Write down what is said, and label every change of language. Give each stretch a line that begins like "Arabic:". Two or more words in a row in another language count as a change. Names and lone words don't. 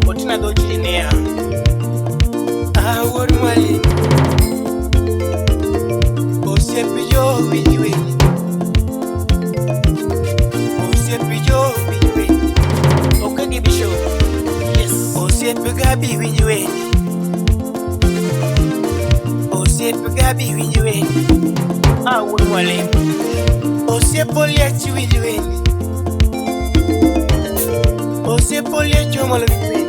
Luo (Kenya and Tanzania): na do chinia. Wuod Mwalimu. Osiepe jo winji winji. Osiepe jo winji winji.
English: Okay, give me show. Yes.
Luo (Kenya and Tanzania): Osiepe gabi winji winji. Osiepe gabi winji winji. Wuod Mwalimu. Osiepe liachi winji winji. Osiepe liachi omolo winji winji.